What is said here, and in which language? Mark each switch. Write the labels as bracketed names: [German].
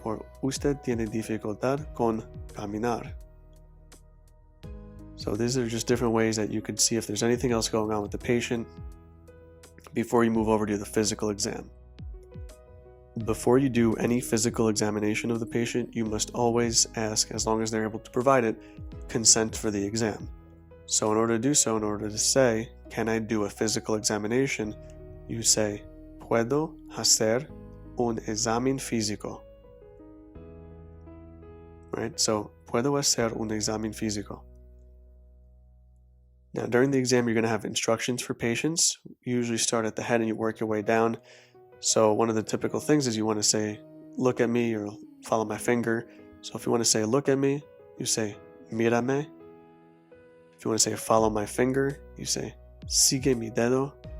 [Spanish] Or usted tiene dificultad con caminar. [English] So these are just different ways that you could see if there's anything else going on with the patient before you move over to the physical exam. Before you do any physical examination of the patient, you must always ask, as long as they're able to provide it, consent for the exam. So in order to do so, in order to say, can I do a physical examination, you say, [Spanish] ¿Puedo hacer un examen físico? [English] Right? [Spanish] So, ¿Puedo hacer un examen físico? [English] Now, during the exam, you're going to have instructions for patients. You usually start at the head and you work your way down. So, one of the typical things is you want to say, look at me, or follow my finger. So, if you want to say, look at me, you say, [Spanish] mírame. [English] If you want to say, follow my finger, you say, [Spanish] sigue mi dedo.